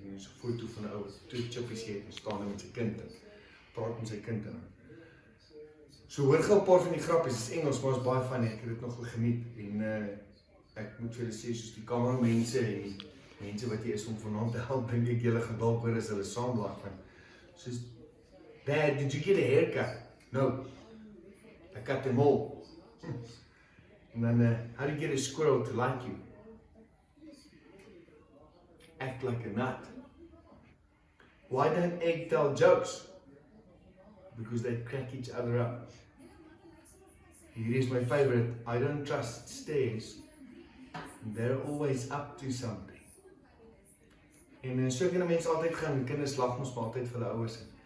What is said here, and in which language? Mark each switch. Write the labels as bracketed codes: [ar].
[af] En so 'n foto van 'n ou wat twee chippies het en staan met sy kind en praat met sy kind en so hoor gou 'n paar van die grappies, is Engels, maar is baie funny, ek het dit nog geniet en ek moet vir julle sê, soos die kameramense en die mense wat hier is om vanaand te help, dink ek julle gaan dalk hoor as hulle saam lag van, soos, [en] Dad, did you get a haircut? No, I cut them all. And then, how do you get a squirrel to like you? Act like a nut. Why don't eggs tell jokes? Because they crack each other up. Here is my favorite. I don't trust stairs. They're always up to something. [af] En so kan 'n mens altyd gaan, kinders lag mos maar altyd vir hulle ouers.